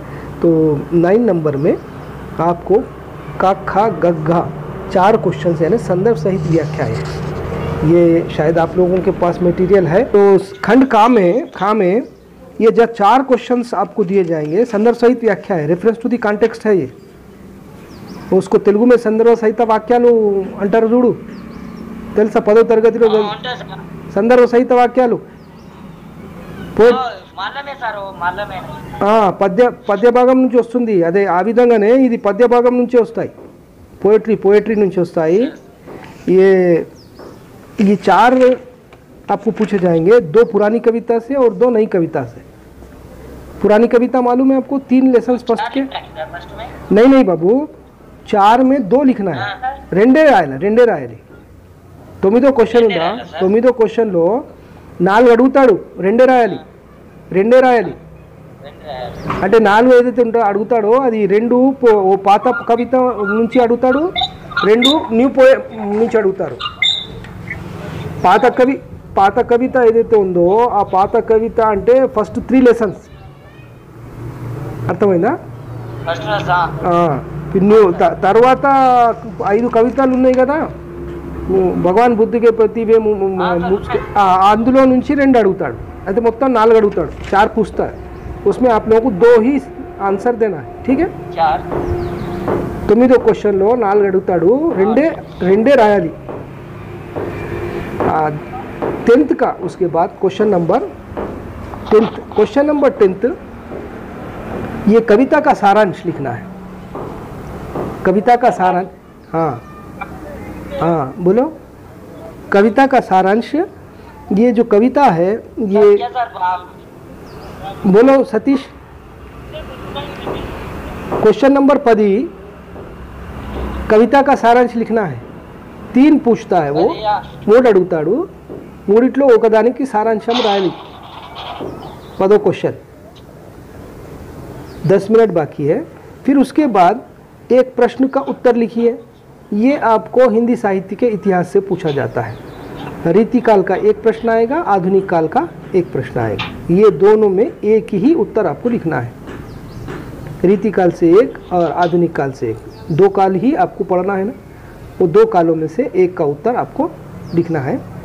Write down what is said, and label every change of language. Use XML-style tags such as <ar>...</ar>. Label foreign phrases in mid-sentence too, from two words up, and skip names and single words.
<hi>तो 9 नंबर में आपको का, खा, गग्घा 4 क्वेश्चंस यानी संदर्भ सहित व्याख्या है। ये शायद आप लोगों के पास मटेरियल है। तो खंड खा में ये जब 4 क्वेश्चंस आपको दिए जाएंगे, संदर्भ सहित व्याख्या है,</hi> <en>reference to the context</en> <hi>है ये। उसको తెలుగు में</hi> <te>సందర్భ సహిత వాక్యాలు అంటారు చూడు, తెలుసా? 10వ తరగతిలో సందర్భ సహిత వాక్యాలు పద్య భాగం నుంచి వస్తుంది, అదే ఆ విధంగానే ఇది పద్య భాగం నుంచి వస్తాయి, పోएट्री నుంచి వస్తాయి।</te> <hi>ये 4 आपको पूछे जाएंगे, 2 पुरानी कविता से और 2 नई कविता से। पुरानी कविता मालूम है आपको, 3</hi> <en>lesson first</en> <hi>के? नहीं बाबू, 4 में 2 लिखना है,</hi> <te>రెండే రాయాలి। 9వ క్వశ్చన్ ఉందా, 9వ క్వశ్చన్లో 4 అడుగుతాడు, రెండే రాయాలి। అంటే 4 ఏదైతే అడుగుతాడో అది 2 ఓ పాత కవిత నుంచి అడుగుతాడు, 2</te> <en>new poem</en> <te>నుంచి అడుగుతారు। పాత కవిత ఏదైతే ఉందో ఆ పాత కవిత అంటే</te> <en>first 3 lessons,</en> <te>అర్థమైందా? పిన్ను తర్వాత 5 కవితలు ఉన్నాయి కదా భగవాన్ బుద్ధుకి ప్రతి అందులో నుంచి 2 అడుగుతాడు అయితే మొత్తం 4 అడుగుతాడు</te> <hi>4 पूछता है उसमें आप लोगों को 2 ही आंसर देना है ठीक है</hi> <te>9వ క్వశ్చన్లో 4 అడుగుతాడు రెండే రాయాలి</te> <hi>10th का उसके बाद क्वेश्चन नंबर 10th ये कविता का सारांश लिखना है कविता का सारांश हाँ बोलो कविता का सारांश ये जो कविता है ये बोलो सतीश क्वेश्चन नंबर 10 कविता का सारांश लिखना है 3 पूछता है वो</hi> <te>3 అడుగుతాడు 3 ఒకదానికి సారాంశం రాయాలి</te> <hi>10 क्वेश्चन 10 मिनट बाकी है फिर उसके बाद एक प्रश्न का उत्तर लिखिए ये आपको हिंदी साहित्य के इतिहास से पूछा जाता है रीतिकाल का एक प्रश्न आएगा आधुनिक काल का एक प्रश्न आएगा ये दोनों में एक ही उत्तर आपको लिखना है रीतिकाल से एक और आधुनिक काल से एक 2 काल ही आपको पढ़ना है ना वो 2 कालों में से एक का उत्तर आपको लिखना है</hi>